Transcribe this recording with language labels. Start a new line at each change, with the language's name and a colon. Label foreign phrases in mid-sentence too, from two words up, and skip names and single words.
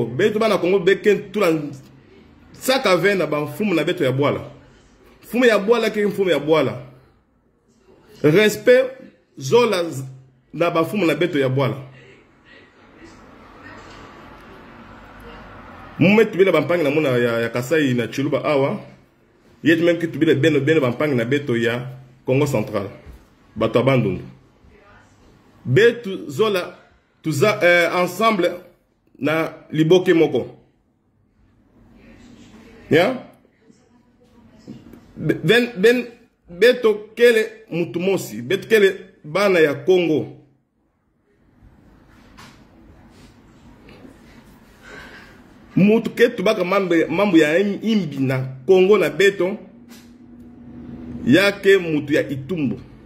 Kituba (Democratic Republic of Congo): Beto bana Congo beken tulan saka vena ba fumu na beto ya boala. Fume ya boala ke fume ya boala. Respect zola na ba fume na beto ya boala. Mume tubile bampangi na muna ya Kasai na Chiluba awa. Yet même que tubile beno bampangi na beto ya Congo Central. Bato Bandundu. Beto zola tuza ensemble na Liboke moko. Ya? Ben beto kele mutumosi, beto kele bana ya Congo. Mutu ke tubaka mambo ya imbi na Congo na beto yake mutu ya Itumbu.